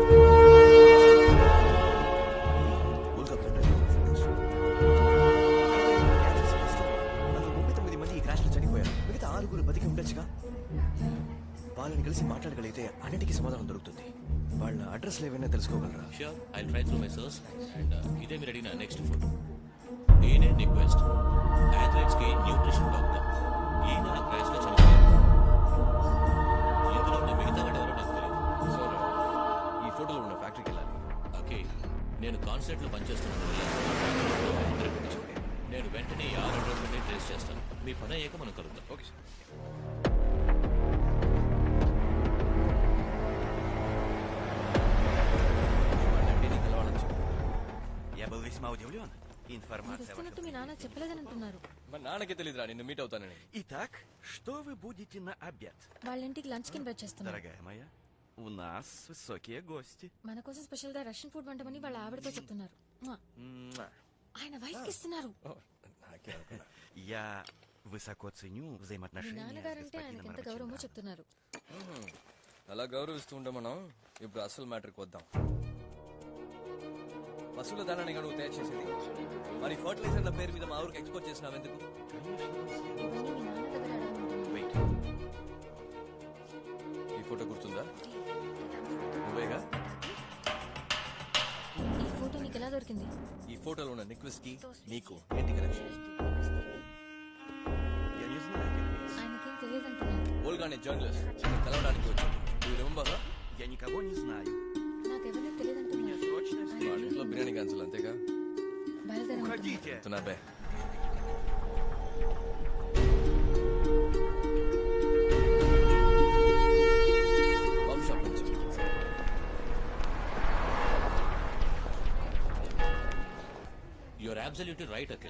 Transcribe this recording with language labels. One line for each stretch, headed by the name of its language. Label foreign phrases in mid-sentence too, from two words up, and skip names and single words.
Telugu: మిగతా 6 బతికి ఉండొచ్చుగా. వాళ్ళని కలిసి మాట్లాడగలిగితే అన్నిటికీ సమాధానం దొరుకుతుంది. వాళ్ళ అడ్రస్లు ఏమైనా తెలుసుకోగలరా?
English: Sure, I'll try through my source.
Telugu: And ఇదే మీరు అడిగిన
English: next photo.
Telugu: ఈయనే రిక్వెస్ట్, అథ్లెట్స్ కి
English: nutrition doctor.
Telugu: ఈయన ఆ క్రాష్ లో చనిపోయారు. ఇందులో ఉన్న మిగతా వాడు ఎవరో నాకు తెలియదు. సో ఈ ఫోటోలో ఉన్న ఫ్యాక్టరీకి వెళ్ళాలి. ఓకే, నేను కాన్సర్ట్ లో పనిచేస్తున్నందు వల్ల నేను వెంటనే ఈ 6 అడ్రస్లని ట్రేస్ చేస్తాను. మీ పని అయ్యాక మనం కలుద్దాం. ఓకే సార్. మీరు వస్తున్నట్టు మీ నాన్న చెప్పలేదని అంటున్నారు. మా నాన్నకి తెలియదురా నిన్ను మీట్ అవుతానని.
Russian: Итак, что вы будете на обед?
Telugu: వాళ్ళ ఇంటికి లంచ్ కి ఇన్వైట్ చేస్తున్నారు.
Russian: Дорогая моя, у нас высокие гости.
Telugu: మన కోసం స్పెషల్ గా
English: Russian food
Telugu: వంటమని వాళ్ళ ఆవిడతో చెప్తున్నారు. మ్వా. ఆయన వైఫ్ కి ఇస్తున్నారు. నాకే అనుకున్నా.
Russian: Я высоко ценю
Telugu: మీ
Russian: взаимоотношения с
Telugu: నాన్నగారంటే ఆయనకి
Russian: господином
Telugu: ఎంత గౌరవమో
Russian: Раченко.
Telugu: చెప్తున్నారు. అలా గౌరవిస్తూ ఉంటాం మనం. ఇప్పుడు అసలు మ్యాటర్కి వద్దాం. పశువుల దానాన్ని నువ్వు తయారు చేసేది, మరి ఫర్టిలైజర్ల పేరు మీద మా ఊరికి ఎక్స్పోర్ట్ చేసినావు ఎందుకు? ఇవన్నీ మీ నాన్న దగ్గర అడగమంటున్నారు. వెయిట్, ఈ ఫోటో గుర్తుందా? నువ్వేగా? ఈ ఫోటో నీకు ఎలా దొరికింది? ఈ ఫోటోలో ఉన్న నిక్వెస్ కి నీకు ఏంటి కనెక్షన్?
Russian: Я не знаю этих лиц.
Telugu: ఆయనకేం తెలియదంటున్నారు. ఓల్గా అనే జర్నలిస్ట్ నిన్ను కలవడానికి వచ్చింది. నువ్వు రిమెంబర్?
Russian: Я никого не знаю.
Telugu: నాకెవరిని తెలియదంటున్నారు.
Russian: Срочно
Telugu: వాళ్ళ ఇంట్లో బిర్యానీ క్యాన్సిల్ అంతేగా? బయలుదేరమంటున్నారు.
Russian: уходите.
Telugu: చెప్తున్నా.
English: coffee shop
Telugu: నుంచి
English: You are absolutely right Akhil.